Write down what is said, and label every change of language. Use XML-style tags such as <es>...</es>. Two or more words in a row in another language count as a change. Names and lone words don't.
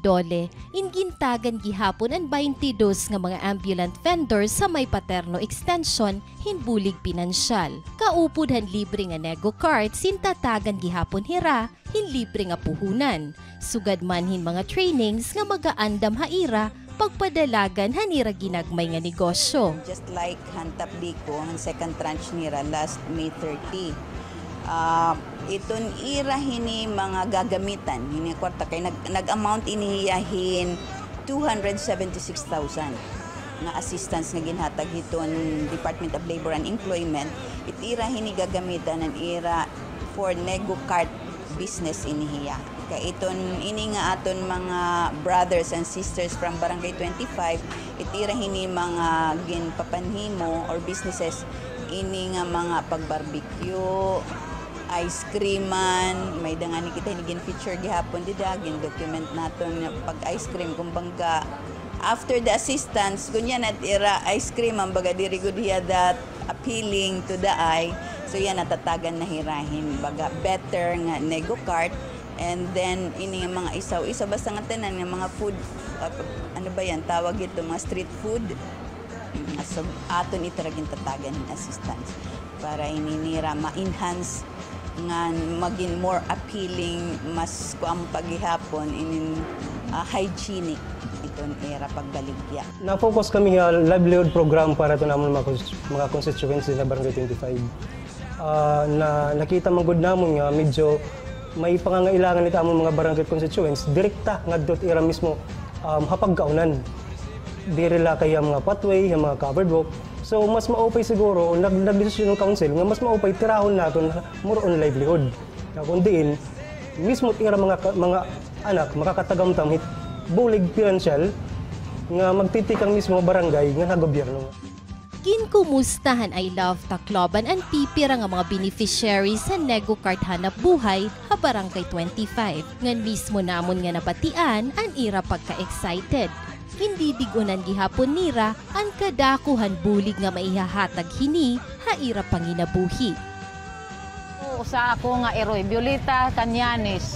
<war>dole, ingintagan gihapon ang 22 nga mga</war> <en>ambulant vendors</en> <war>sa may Paterno Extension, hinbulig pinansyal. Kaupod libre nga nego cart, sintatagan gihapon hira, hinlibre nga puhunan. Sugad manhin mga trainings nga magaandam haira, pagpadalagan hanira ginagmay nga negosyo.</war> <en>Just like</en> <war>Hantap Diko, ang</war> <en>second tranche</en> <war>nira last May 30. Iton ira hini mga gagamitan hini kwarta kay nag-amount inihiyahin 276,000 nga assistance nga ginhatag hiton Department of Labor and Employment. It ira hini gagamitan ang ira for</war> <en>nego cart business</en> <war>inihiya. Kay iton ini nga aton mga</war> <en>brothers and sisters</en> <war>from Barangay 25, it ira hini mga ginpapanhimo or businesses ini nga mga pagbarbecue, ice cream man, may dangani kita hinigin feature gihapon dida, gin-document naton nga pag-ice cream kumbaga</war> <en>after the assistance</en> <war>kunya natira ice cream ang baga diri gud hiya</war> <en>that appealing to the eye,</en> <war>so yan natatagan na hirahin baga better nga nego cart. And then ini nga mga isaw-isa basta nga tanan nga mga food ano ba yan tawag ito mga</war> <en>street food,</en> <war>so aton itaragin tatagan ng assistance para ininira ma-enhance nga maging</war> <en>more appealing</en> <war>mas kuang paghihapon in hygienic iton era pagbaligya. Na-focus kami nga</war> <en>livelihood program</en> <war>para ito naman mga constituency na Barangay 25. Na nakita man gud namon nga medyo may pangangailangan nito among mga barangay constituents direkta ngadto era mismo hapagkaunan. Diri la kay mga pathway, mga</war> <en>covered walk.</en> <war>So mas maupay siguro nag-decision ng council nga mas maupay tirahon naton</war> <en>more on livelihood.</en> <war>Kung diin mismo tira mga anak makakatagamtam hit bulig financial nga magtitikang mismo barangay nga gobyerno. Ginkumustahan I Love Tacloban ang pipira nga mga beneficiaries sa Nego Card Hanap Buhay ha Barangay 25. Ngan mismo namon nga nabatian ang ira pagka-excited. Hindi digunan gihapon nira ang kadakuhan bulig nga maihahatag hini haira panginabuhi. Sa ako nga eroy, Violeta Canyanes.</war>